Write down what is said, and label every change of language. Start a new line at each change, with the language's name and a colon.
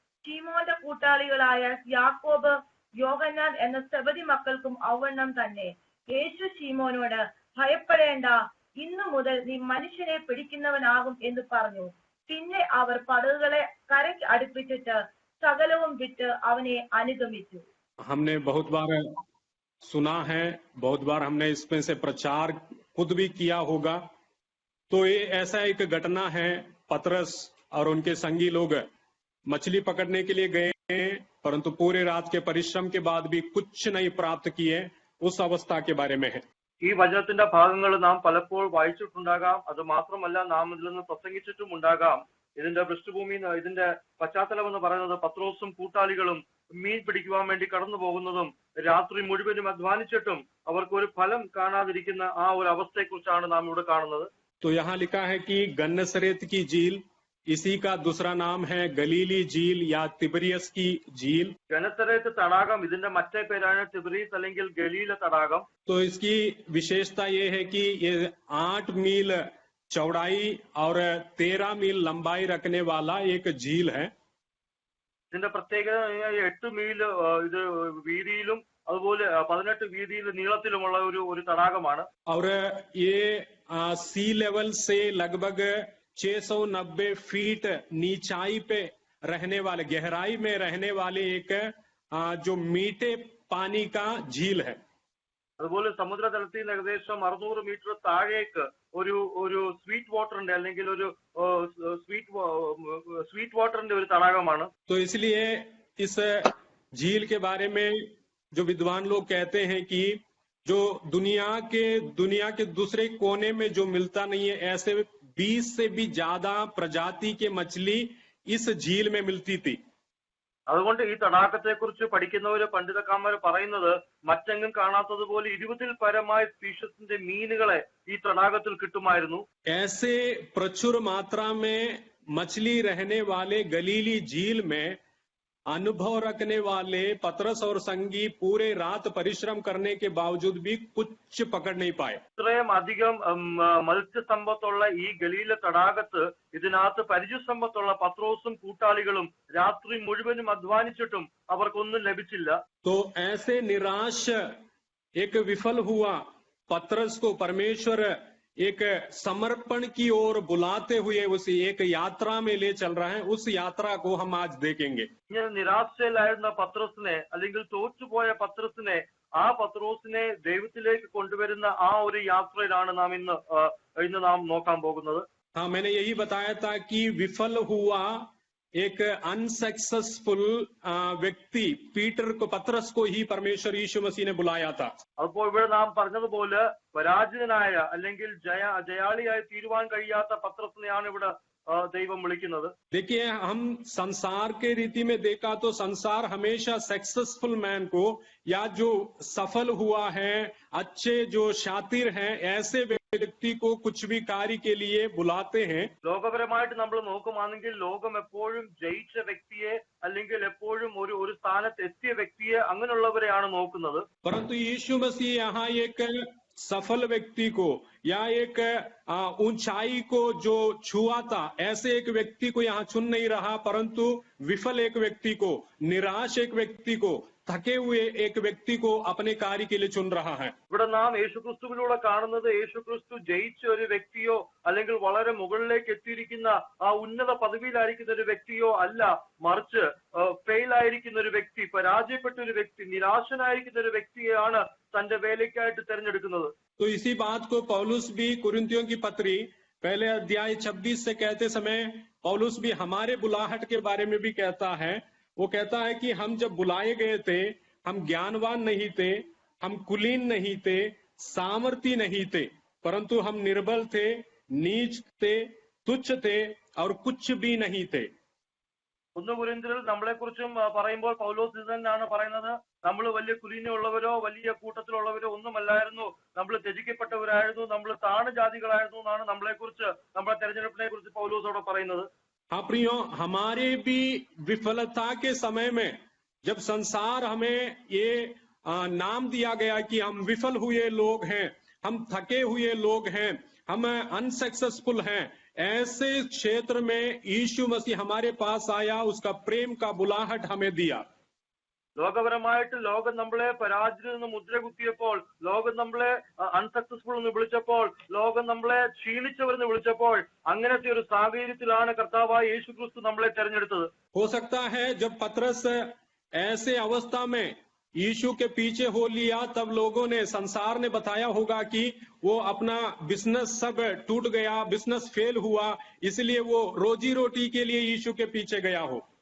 Malayalam: ശീമോന്റെ കൂട്ടാളികളായ യാക്കോബ്, യോഹന്നാൻ എന്ന സെബദി മക്കൾക്കും ഔവണ്ണം തന്നെ. യേശു ശീമോനോട്, ഭയപ്പെടേണ്ട, ഇന്നു മുതൽ നീ മനുഷ്യനെ പിടിക്കുന്നവനാകും എന്ന് പറഞ്ഞു. പിന്നെ അവർ പടകുകളെ കരയ്ക്ക് അടുപ്പിച്ചിട്ട് സകലവും വിട്ട് അവനെ അനുഗമിച്ചു.
Hindi: हमने बहुत बार सुना है, बहुत बार हमने इसमें से प्रचार खुद भी किया होगा. तो ये ऐसा एक घटना है, पतरस और उनके संगी लोग मछली पकड़ने के लिए गए हैं, परंतु पूरे रात के परिश्रम के बाद भी कुछ नहीं प्राप्त किए. उस अवस्था के बारे में है.
Malayalam: ഈ വചനത്തിന്റെ ഭാഗങ്ങൾ നാം പലപ്പോൾ വായിച്ചിട്ടുണ്ടാകാം. അത് മാത്രമല്ല, നാം ഇതിൽ നിന്ന് പ്രസംഗിച്ചിട്ടും ഉണ്ടാകാം. ഇതിന്റെ പൃഷ്ഠഭൂമി, ഇതിന്റെ പശ്ചാത്തലം എന്ന് പറയുന്നത് പത്രോസും കൂട്ടാളികളും മീൻ പിടിക്കുവാൻ വേണ്ടി കടന്നു പോകുന്നതും രാത്രി മുഴുവനും അധ്വാനിച്ചിട്ടും അവർക്ക് ഒരു ഫലം കാണാതിരിക്കുന്ന ആ ഒരു അവസ്ഥയെ കുറിച്ചാണ് നാം ഇവിടെ കാണുന്നത്.
Hindi: तो यहाँ लिखा है कि गन्नसरेत की झील, इसी का दूसरा नाम है गलीली झील या तिबरियस की झील.
Malayalam: ഗനസരേത്ത് തടാകം ഇതിന്റെ മറ്റേ പേരാണ് തിബരീസ് അല്ലെങ്കിൽ ഗലീല തടാകം.
Hindi: तो इसकी विशेषता ये है कि ये 8 मील चौड़ाई और 13 मील लंबाई रखने वाला एक झील है.
Malayalam: ഇതിന്റെ പ്രത്യേകത 8 മീൽ ഇത് വീതിയിലും അതുപോലെ 18 വീതിയിൽ നീളത്തിലുമുള്ള ഒരു തടാകമാണ്.
Hindi: और ये
English: sea level
Hindi: से लगभग 690 फीट नीचाई पे रहने वाले, गहराई में रहने वाले एक जो मीठे पानी का झील है.
Malayalam: അതുപോലെ സമുദ്രതലത്തിൽ നിന്ന് ഏകദേശം 600 മീറ്റർ താഴേക്ക് ഒരു സ്വീറ്റ് വാട്ടറിന്റെ അല്ലെങ്കിൽ ഒരു സ്വീറ്റ് വാട്ടറിന്റെ ഒരു തടാകമാണ്.
Hindi: तो इसलिए इस झील के बारे में जो विद्वान लोग कहते हैं कि जो दुनिया के दूसरे कोने में जो मिलता नहीं है, ऐसे 20 से भी ज्यादा प्रजाति के मछली इस झील में मिलती थी।
Malayalam: അതുകൊണ്ട് ഈ തടാകത്തെ കുറിച്ച് പഠിക്കുന്നവര് പണ്ഡിതക്കാന്മാര് പറയുന്നത് മറ്റെങ്ങും കാണാത്തതുപോലെ 20-ൽ പരമായ സ്പീഷീസിന്റെ മീനുകളെ ഈ തടാകത്തിൽ കിട്ടുമായിരുന്നു.
Hindi: ऐसे प्रचुर मात्रा में मछली रहने वाले गलीली झील में अनुभव रखने वाले पतरस और संगी पूरे रात परिश्रम करने के बावजूद भी कुछ पकड़ नहीं पाए.
Malayalam: ഇത്രയും അധികം മത്സ്യസമ്പത്തുള്ള ഈ ഗലീല തടാകത്ത് ഇതിനകത്ത് പരിചയസമ്പത്തുള്ള പത്രോസും കൂട്ടാളികളും രാത്രി മുഴുവനും അധ്വാനിച്ചിട്ടും അവർക്കൊന്നും ലഭിച്ചില്ല.
Hindi: तो ऐसे निराश एक विफल हुआ पतरस को परमेश्वर एक समर्पण की ओर बुलाते हुए उस एक यात्रा में ले चल रहा है. उस यात्रा को हम आज देखेंगे.
Malayalam: ഇങ്ങനെ നിരാശയിലായിരുന്ന പത്രോസിനെ അല്ലെങ്കിൽ തോറ്റുപോയ പത്രോസിനെ ആ പത്രോസിനെ ദൈവത്തിലേക്ക് കൊണ്ടുവരുന്ന ആ ഒരു യാത്രയിലാണ് നാം ഇന്ന് നാം നോക്കാൻ പോകുന്നത്.
Hindi: हाँ, मैंने यही बताया था कि विफल हुआ एक अनसक्सेसफुल व्यक्ति पतरस को ही परमेश्वर यीशु मसीह ने बुलाया था.
Malayalam: അപ്പോൾ ഇവിടെ നാം പറഞ്ഞതുപോലെ പരാജിതനായ അല്ലെങ്കിൽ ജയാളിയായി തീരുവാൻ കഴിയാത്ത പത്രോസിനെയാണ് ഇവിടെ ദൈവം വിളിക്കുന്നത്.
Hindi: देखिए, हम संसार के रीति में देखा तो संसार हमेशा
English: successful man
Hindi: को या जो सफल हुआ है, अच्छे जो शातिर हैं, ऐसे व्यक्ति को कुछ भी कार्य के लिए बुलाते हैं.
Malayalam: ലോകപരമായിട്ട് നമ്മൾ നോക്കുവാണെങ്കിൽ ലോകം എപ്പോഴും ജയിച്ച വ്യക്തിയെ അല്ലെങ്കിൽ എപ്പോഴും ഒരു സ്ഥാനത്ത് എത്തിയ വ്യക്തിയെ അങ്ങനെയുള്ളവരെയാണ് നോക്കുന്നത്.
Hindi: परंतु यीशु मसीह यहाँ एक सफल व्यक्ति को या एक ऊंचाई को जो छुआ था, ऐसे एक व्यक्ति को यहाँ चुन नहीं रहा, परंतु विफल एक व्यक्ति को, निराश एक व्यक्ति को, थके हुए एक व्यक्ति को अपने कार्य के लिए चुन रहा है.
Malayalam: ഇവിടെ നാം യേശുക്രിസ്തുവിലൂടെ കാണുന്നത് യേശുക്രിസ്തു ജയിച്ച ഒരു വ്യക്തിയോ അല്ലെങ്കിൽ വളരെ മുകളിലേക്ക് എത്തിയിരിക്കുന്ന ആ ഉന്നത പദവിയിലായിരിക്കുന്ന ഒരു വ്യക്തിയോ അല്ല, മറിച്ച് ഫെയിൽ ആയിരിക്കുന്ന ഒരു വ്യക്തി, പരാജയപ്പെട്ട ഒരു വ്യക്തി, നിരാശനായിരിക്കുന്ന ഒരു വ്യക്തിയെയാണ് തന്റെ വേലയ്ക്കായിട്ട് തിരഞ്ഞെടുക്കുന്നത്.
Hindi: तो इसी बात को पौलुस भी कुरिन्थियों की पत्री पहले अध्याय 26 से कहते समय पौलुस भी हमारे बुलाहट के बारे में भी कहता है. वो कहता है कि हम जब बुलाए गए थे, हम ज्ञानवान नहीं थे, हम कुलीन नहीं थे, सामर्थी नहीं थे, परंतु हम निर्बल थे, नीच थे, तुच्छ थे और कुछ भी नहीं थे.
Malayalam: 1 കൊരിന്ത്യരിൽ നമ്മളെ കുറിച്ചും പറയുമ്പോൾ പൗലോസ് ഇത് തന്നെയാണ് പറയുന്നത്. നമ്മൾ വലിയ കുലീനമുള്ളവരോ വലിയ കൂട്ടത്തിലുള്ളവരോ ഒന്നുമല്ലായിരുന്നു, നമ്മൾ ത്യജിക്കപ്പെട്ടവരായിരുന്നു, നമ്മൾ താണ ജാതികളായിരുന്നു എന്നാണ് നമ്മളെ കുറിച്ച്, നമ്മളെ തെരഞ്ഞെടുപ്പിനെ കുറിച്ച് പൗലോസോട് പറയുന്നത്.
Hindi: हाँ प्रियो, हमारे भी विफलता के समय में जब संसार हमें ये नाम दिया गया कि हम विफल हुए लोग हैं, हम थके हुए लोग हैं, हम अनसक्सेसफुल हैं, ऐसे क्षेत्र में यीशु मसीह हमारे पास आया, उसका प्रेम का बुलाहट हमें दिया.
Malayalam: ലോകപരമായിട്ട് ലോകം നമ്മളെ പരാജയമെന്ന് മുദ്ര കുത്തിയപ്പോൾ, ലോകം നമ്മളെ അൺസക്സസ്ഫുൾ എന്ന് വിളിച്ചപ്പോൾ, ലോകം നമ്മളെ ക്ഷീണിച്ചവരെന്ന് വിളിച്ചപ്പോൾ, അങ്ങനത്തെ ഒരു സാഹചര്യത്തിലാണ് കർത്താവായ യേശുക്രിസ്തു നമ്മളെ തെരഞ്ഞെടുത്തത്.
Hindi: हो सकता है जब पतरस ऐसे अवस्था में यीशु के पीछे हो लिया, तब लोगों ने, संसार ने बताया होगा कि वो अपना बिजनेस सब टूट गया,
English: business fail
Hindi: हुआ, इसलिए वो रोजी रोटी के लिए यीशु के पीछे गया हो.